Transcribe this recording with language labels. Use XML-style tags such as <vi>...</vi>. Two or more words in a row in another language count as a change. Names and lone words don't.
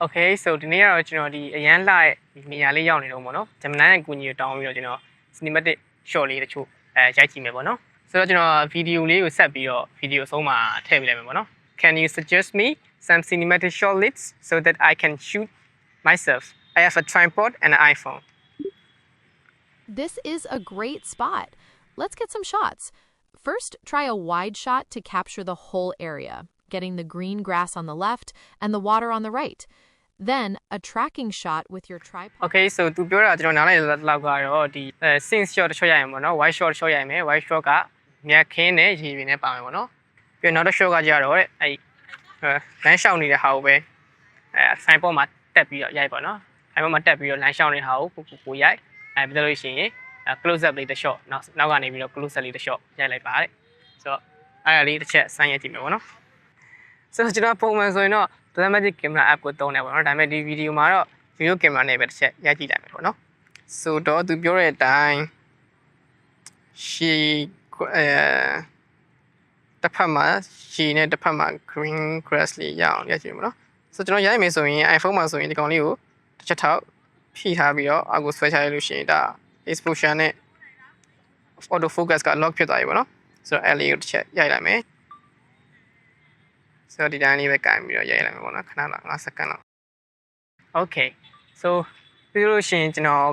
<en>Okay, so</en> <my>ဒီနေ့ကတော့ကျွန်တော်ဒီအရန်လှရဲ့နေရာလေးရောက်နေတော့ပေါ့နော်ဂျမနန်ရဲ့ကူညီတောင်းပြီးတော့ကျွန်တော်</my> <en>cinematic shot</en> <my>လေးတချို့ရိုက်ကြည့်မယ်ပေါ့နော်ဆိုတော့ကျွန်တော်ဗီဒီယိုလေးကိုဆက်ပြီးတော့ဗီဒီယိုအဆုံးမှာထည့်ပေးလိုက်မယ်ပေါ့နော်</my> <en>Can you suggest me some cinematic shot leads so that I can shoot myself? I have a tripod and an iPhone. This is a great spot. Let's get some shots. First, try a wide shot to capture the whole area, getting the green grass on the left and the water on the right. Then, a tracking shot with your tripod. Okay, so</en> <my>သူပြောတာကျွန်တော်နားလည်လောက်ကတော့ဒီ</my> <en>scene shot</en> <my>တစ်ချက်ရရင်ပေါ့နော်</my> <en>wide shot</en> <my>တစ်ချက်ရရင်မယ်</my> <en>wide shot</en> <my>ကမြက်ခင်းနဲ့ရေပြင်နဲ့ပါ မယ်ပေါ့နော်ပြီးတော့နောက်တစ် shot ကကြတော့တဲ့အဲ့လမ်းလျှောက်နေတဲ့ဟာကိုပဲဆိုင်ပေါ်မှာတက်ပြီးတော့ရိုက်ပေါ့နော်ဆိုင်ပေါ်မှာတက်ပြီးတော့လမ်းလျှောက်နေတဲ့ဟာကိုကိုရိုက်ပြီးတော့လို့ရှိရင်</my> <en>close up</en> <my>လေးတစ် shot နောက်ကနေပြီးတော့</my> <en>close up</en> <my>လေးတစ် shot ရိုက်လိုက်ပါတဲ့ဆိုတော့အဲ့ဒါလေးတစ်ချက်စမ်းရိုက်ကြည့်မယ်ပေါ့နော်ဆိုတော့ကျွန်တော်ပုံမှန်ဆိုရင်တော့</my> <en>Dramatic camera app</en> <my>ကိုသုံးတယ်ပေါ့နော်ဒါပေမဲ့ဒီဗီဒီယိုမှာတော့</my> <en>video camera</en> <my>နဲ့ပဲတစ်ချက်ရိုက်ကြည့်လိုက်မယ်ပေါ့နော်ဆိုတော့သူပြောတဲ့အတိုင်းရှီ တစ်ဖက်မှာရှီနဲ့တစ်ဖက်မှာ</my> <en>green grass</en> <my>လေးရအောင်ရိုက်ကြည့်မယ်နော်ဆိုတော့ကျွန်တော်ရိုက်မယ်ဆိုရင် iPhone မှာဆိုရင်ဒီကောင်လေးကိုတစ်ချက်ထောက်ဖြည့်ထားပြီးတော့အောက်ကိုဆွဲချလိုက်လို့ရှိရင်ဒါ exposure နဲ့</my> <en>auto focus</en> <my>က lock ဖြစ်သွားပြီပေါ့နော်ဆိုတော့အဲ့လေးကိုတစ်ချက်ရိုက်လိုက်မယ်ဆိုတော့ဒီတိုင်းလေးပဲကင်ပြီးတော့ရိုက်လိုက်မယ်ပေါ့နော်ခဏလောက်5စက္ကန့်လောက်</my> <en>Okay so</en> <my>ပြီးလို့ရှိရင်ကျွန်တော်</my>